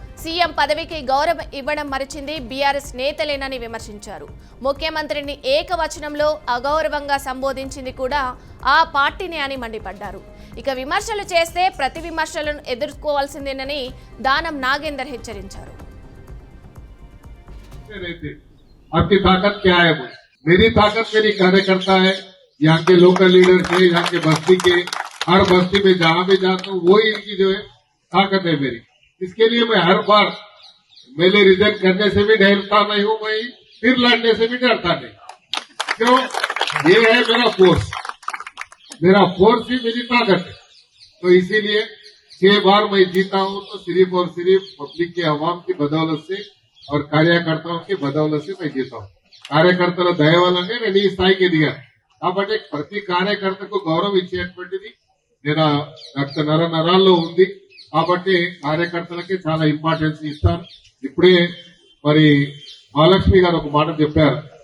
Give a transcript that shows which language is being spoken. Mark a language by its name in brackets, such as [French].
[Telugu] CM పదవికి గౌరవం ఇవ్వడం మరిచింది బీఆర్ఎస్ నేతలేనని విమర్శించారు. ముఖ్యమంత్రిని ఏకవచనంలో అగౌరవంగా సంబోధించింది కూడా ఆ పార్టీనే అని మండిపడ్డారు. ఇక విమర్శలు చేస్తే ప్రతి విమర్శలను ఎదుర్కోవాల్సిందేనని దానం నాగేందర్ హెచ్చరించారు. [Hindi] आपकी ताकत क्या है? मेरी ताकत मेरी कार्यकर्ता है। यहाँ के लोकल लीडर थे, यहाँ के बस्ती के, हर बस्ती में जहाँ भी जाता हूँ वही इनकी जो है ताकत है मेरी। इसके लिए मैं हर बार मेले रिजल्ट करने से भी डरता नहीं हूँ, मैं फिर लड़ने से भी डरता नहीं। क्यों? ये है मेरा फोर्स ही मेरी ताकत है। तो इसीलिए 6 बार मैं जीता हूँ तो सिर्फ और सिर्फ पब्लिक के अवाम की बदौलत से और कार्यकर्ताओं की बदौलत से मैं जीता हूँ. [Telugu] కార్యకర్తల దయ వల్లనే నేను ఈ స్థాయికి దిగాను. కాబట్టి ప్రతి కార్యకర్తకు గౌరవం ఇచ్చేటువంటిది నేను రక్త నరాల్లో ఉంది. కాబట్టి కార్యకర్తలకి చాలా ఇంపార్టెన్స్ ఇస్తాను. ఇప్పుడే మరి మహాలక్ష్మి గారు ఒక మాట చెప్పారు.